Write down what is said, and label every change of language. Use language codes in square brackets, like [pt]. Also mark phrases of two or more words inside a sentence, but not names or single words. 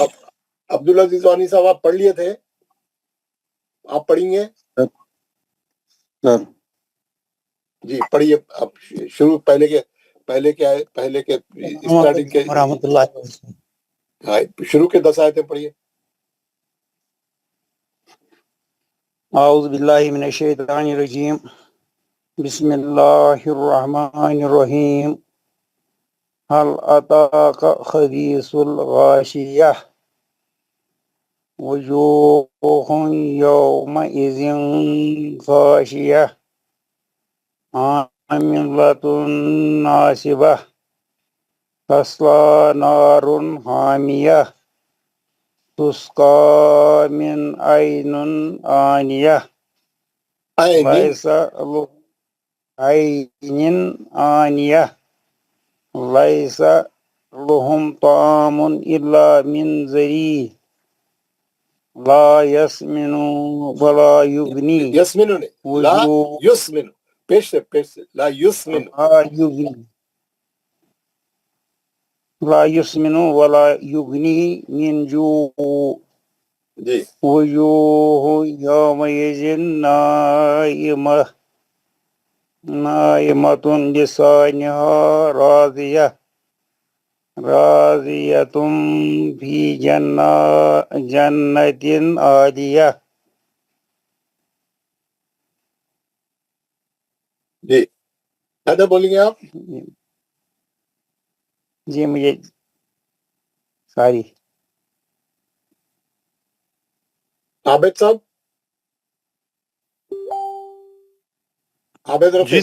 [ur] عبدالعزیز وانی صاحب آپ پڑھ لیے تھے، آپ پڑھیں گے جی? پڑھیے آپ شروع، پہلے کیا ہے، پہلے کے اسٹارٹنگ کے ہاں، شروع کے 10 آیتیں پڑھیے. [ar] أعوذ بالله من الشيطان الرجيم، بسم الله الرحمن الرحيم. هل أتاك حديث الغاشية وجوه يومئذ خاشعة عاملة ناصبة تصلى نارا حامية تسقى من عين آنية عين آنية ليس لهم طعام إلا من ضريع لا يسمن ولا يغني يسمن ने لا يسمن, [ur] پیش سے [ar] لا يسمن, لا يسمن ولا يغني من جوع [ur] جی. [ar] وجوه يومئذ ناعمة لسانها راضية راضية في جنة عالية. [ur] جی کیا بولیں گے آپ? جی مجھے ساری. عابد صاحب، عابد رفیق